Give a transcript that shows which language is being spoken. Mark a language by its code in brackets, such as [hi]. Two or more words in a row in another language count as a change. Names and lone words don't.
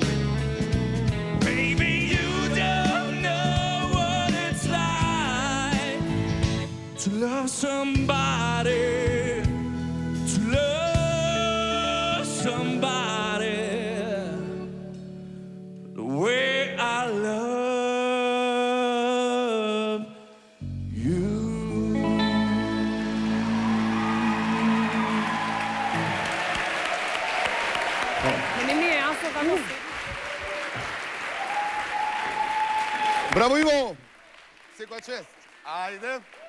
[en] Baby, you don't know what it's like to love somebody, to love somebody the way I love you. [mk] Не ми е јасно како се. Браво, Иво! Секоја чест. Ајде.